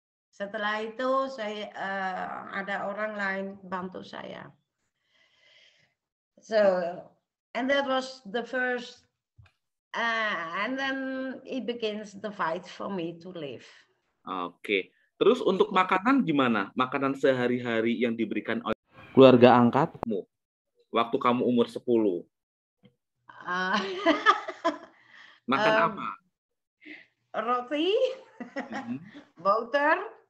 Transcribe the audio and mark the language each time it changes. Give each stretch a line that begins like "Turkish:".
Indonesian: Setelah itu saya ada orang lain bantu saya.
English: So, and that was the first, and then it begins the fight for me to live. Oke.
Indonesian: Terus untuk makanan gimana? Makanan sehari-hari yang diberikan oleh keluarga angkatmu waktu kamu umur 10. Makan apa? Roti, boter,